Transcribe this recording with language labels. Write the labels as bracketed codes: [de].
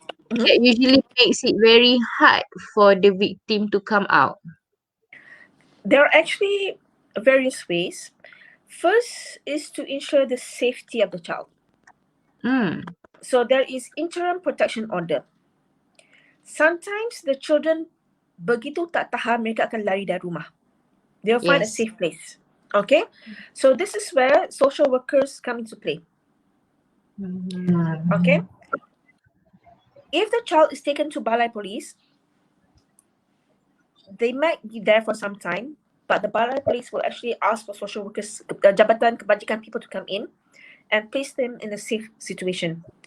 [en] That usually makes it very hard for the victim to come out. There are actually various ways. First is to ensure the safety of the child. So there is interim protection order. Sometimes the children [ms] begitu tak tahan, mereka akan lari dari rumah. [en] They'll find a safe place. Okay? So this is where social workers come into play. Okay? If the child is taken to Balai Police, they might be there for some time, but the Balai Police will actually ask for social workers, Jabatan Kebajikan people to come in and place them in a safe situation.